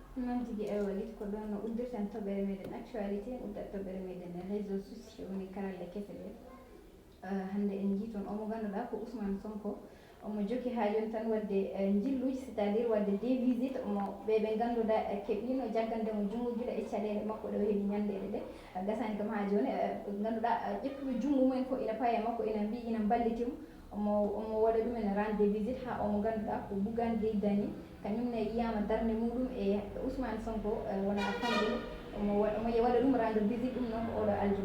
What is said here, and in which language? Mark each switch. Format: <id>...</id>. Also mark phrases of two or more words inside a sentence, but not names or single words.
<ff>noon tigi e walit ko ɗon no uddirten toɓɓere meɗen actualité uddat toɓɓere meɗen</ff> <fr>réseaux sociaux</fr> <ff>woni karalle kese ɗe hannde en jii toon omo ganduɗa ko Ousmane Sonko omo jokki ha joni tan wadde jilluji</ff> <fr>c' est à dire</fr> <ff>wadde</ff> <fr>des visites</fr> <ff>omo ɓe ganduɗa keɓino jaggandemo junngo guila e caɗele makko ɗe o heeɓi ñandede ɗe gasani kam ha joni ganduɗa ƴettuɓe junngo mumen ko ina paye makko ina mbi ina ballitimo omo waɗa ɗum ene</ff> <fr>rende des visites</fr> <ff>ha omo ganduɗa ko Bougane Gueye Dany kañumne yiyama darde muɗum e Ousmane Sonko wona famɗude omo waɗa ɗum</ff> <fr>rendre visite</fr> <ff>ɗum noon ko oɗo aljuma</ff>